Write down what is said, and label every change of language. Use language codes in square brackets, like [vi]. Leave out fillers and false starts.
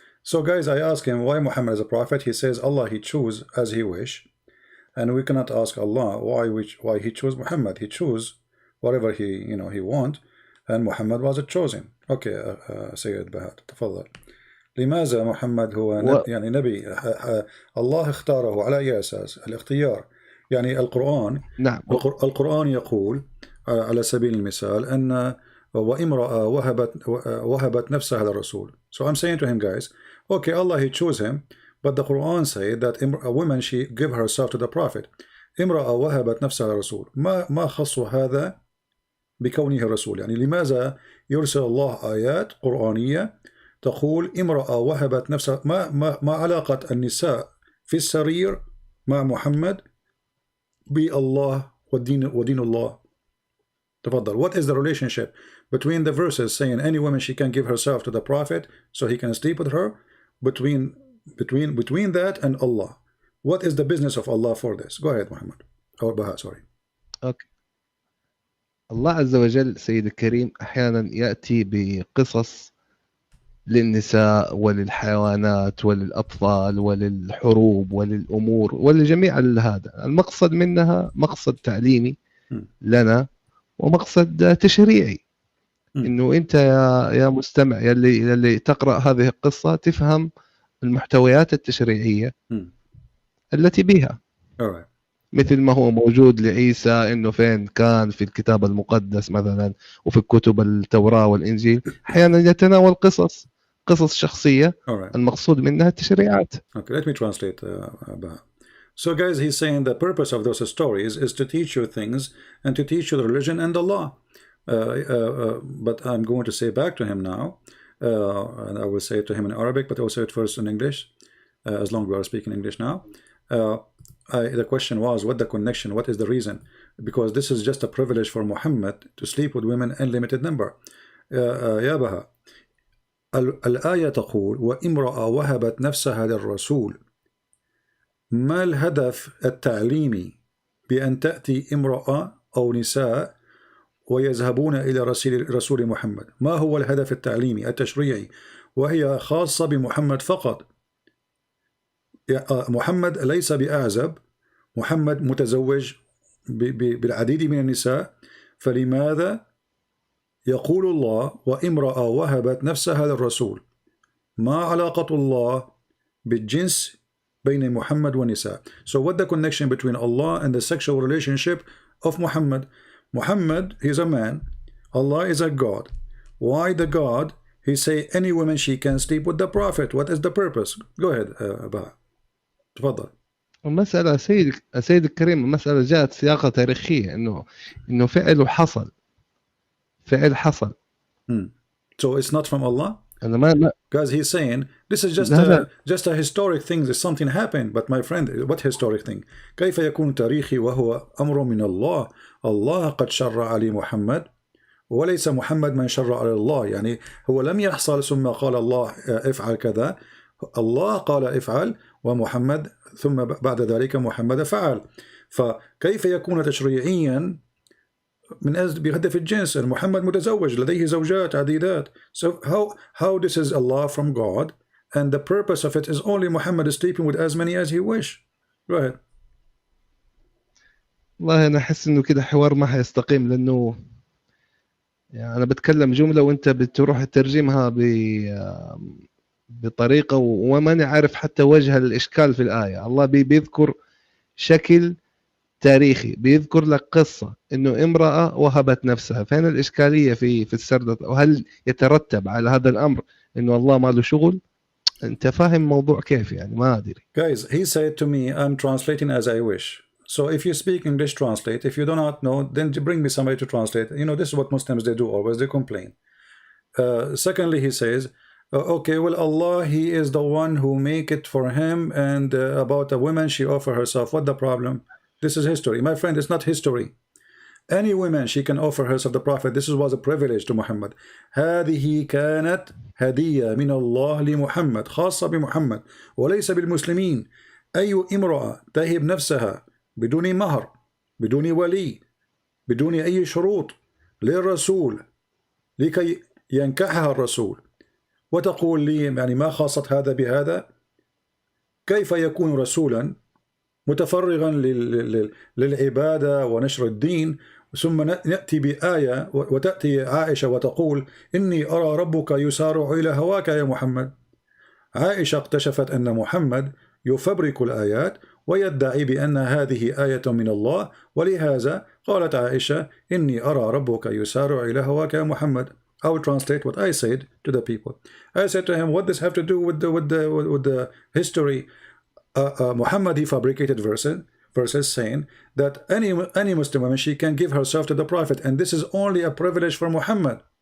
[en] So guys, I ask him why Muhammad is a prophet. He says Allah he choose as he wish, and we cannot ask Allah why he chose Muhammad. He chose whatever he want, and Muhammad was chosen. [ar] Okay, سيد بهاء تفضل. لماذا محمد هو يعني نبي الله اختاره على أي أساس؟ الاختيار يعني القرآن. نعم. القرآن يقول على سبيل المثال أن وامرأة وهبت نفسها للرسول. [en] So I'm saying to him, guys, okay, Allah he chose him, but the Quran said that a woman she give herself to the prophet. [ar] امرأة وهبت نفسها للرسول. ما خص هذا بكونه رسول؟ يعني لماذا يرسل الله آيات قرآنية تقول امرأة وهبت نفسها؟ ما علاقة النساء في السرير مع محمد بالله ودين الله؟ تفضل. [en] What is the relationship between the verses saying any woman she can give herself to the prophet so he can sleep with her, between that and Allah? What is the business of Allah for this? Go ahead, Muhammad. Or Baha, sorry. Okay. [ar] الله عز وجل سيد الكريم أحيانا يأتي بقصص للنساء وللحيوانات وللأطفال وللحروب وللأمور ولجميع هذا. المقصد منها مقصد تعليمي لنا ومقصد تشريعي. إنه أنت يا مستمع يلي تقرأ هذه القصة تفهم المحتويات التشريعية التي بها. مثل ما هو موجود لعيسى إنه فين كان في الكتاب المقدس مثلا وفي كتب التوراة والإنجيل، أحيانا يتناول قصص شخصية المقصود منها التشريعات. [en] Okay, let me translate. So guys, he's saying the purpose of those stories is to teach you things and to teach you the religion and the law. But I'm going to say back to him now, and I will say it to him in Arabic, but I will say it first in English, as long as we are speaking English now. The question was, what the connection, what is the reason? Because this is just a privilege for Muhammad to sleep with women in limited number. [ar] يا بها الآية تقول وامرأة وهبت نفسها للرسول. ما الهدف التعليمي بأن تأتي امرأة أو نساء ويذهبون إلى رسول محمد؟ ما هو الهدف التعليمي التشريعي؟ وهي خاصة بمحمد فقط. محمد ليس بأعزب، محمد متزوج بالعديد من النساء، فلماذا يقول الله وامرأة وهبت نفسها للرسول؟ ما علاقة الله بالجنس بين محمد والنساء؟ [en] So what the connection between Allah and the sexual relationship of Muhammad? Muhammad, he's a man, Allah is a God. Why the God? He say any woman she can sleep with the prophet. What is the purpose? Go ahead, Baha. [ar] تفضل. المسألة سيد الكريم، المسألة جاءت سياقة تاريخية إنه فعل حصل. [en] So it's not from Allah? [ar] أنا [en] Because he's saying this is just a historic thing. There's something happened. But my friend, what historic thing? [ar] كيف يكون تاريخي وهو أمر من الله؟ الله قد شرع علي محمد وليس محمد من شرع على الله. يعني هو لم يحصل ثم قال الله افعل كذا، الله قال افعل ومحمد ثم بعد ذلك محمد فعل. فكيف يكون تشريعيا من أجل بهدف الجنس؟ محمد متزوج لديه زوجات عديدات. [en] So how this is Allah from God and the purpose of it is only Muhammad is sleeping with as many as he wish. Go ahead. [ar] والله أنا أحس إنه كده حوار ما حيستقيم، لأنه يعني أنا بتكلم جملة وأنت بتروح تترجمها بطريقة وما عارف حتى وجه الإشكال في الآية. الله بيذكر شكل تاريخي، بيذكر لك قصة إنه امرأة وهبت نفسها. فين الإشكالية في السردة؟ وهل يترتب على هذا الأمر إنه الله ما له شغل؟ أنت فاهم موضوع كيف؟ يعني ما أدري. [en] Guys, he said to me, I'm translating as I wish. So if you speak English, translate. If you do not know, then bring me somebody to translate. You know, this is what Muslims they do always. They complain. Secondly, he says, okay, well, Allah, he is the one who make it for him, and about a woman, she offer herself. What the problem? This is history. My friend, it's not history. Any woman, she can offer herself the Prophet. This was a privilege to Muhammad. [ar] هذه كانت هدية من الله لمحمد خاصة بمحمد وليس بالمسلمين. أي امرأة تهب نفسها بدون مهر، بدون ولي، بدون أي شروط للرسول لكي ينكحها الرسول، وتقول لي يعني ما خاصة هذا بهذا؟ كيف يكون رسولا متفرغا للعبادة ونشر الدين ثم نأتي بآية وتأتي عائشة وتقول إني أرى ربك يسارع إلى هواك يا محمد. عائشة اكتشفت أن محمد يفبرك الآيات ويدعي بأن هذه آية من الله، ولهذا قالت عائشة إني أرى ربك يسارع إلى هواك يا محمد. [en] I will translate what I said to the people. I said to him, what does this have to do with the history? Muhammad, he fabricated verses saying that any Muslim woman, she can give herself to the Prophet, and this is only a privilege for Muhammad.